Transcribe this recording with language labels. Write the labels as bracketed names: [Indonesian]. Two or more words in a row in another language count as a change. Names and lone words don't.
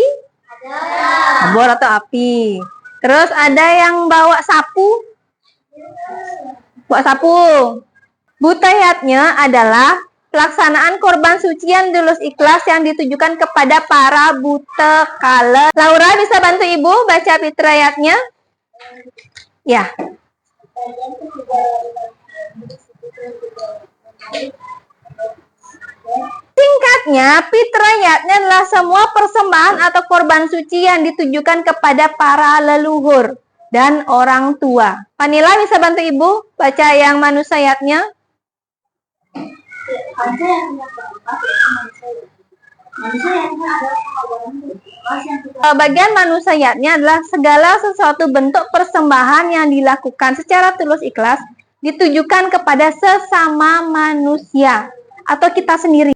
[Indonesian] Ada. Obor atau api. Terus ada yang bawa sapu? Bawa sapu. Buta yatnya adalah pelaksanaan korban suci yang tulus ikhlas yang ditujukan kepada para buta kala. Laura bisa bantu Ibu baca Pitra yatnya? Ya. Singkatnya, Pitra yatnya adalah semua persembahan atau korban suci yang ditujukan kepada para leluhur dan orang tua. Vanila bisa bantu Ibu baca yang manusia yatnya? Bagian manusia yatnya adalah segala sesuatu bentuk persembahan yang dilakukan secara tulus ikhlas ditujukan kepada sesama manusia atau kita sendiri.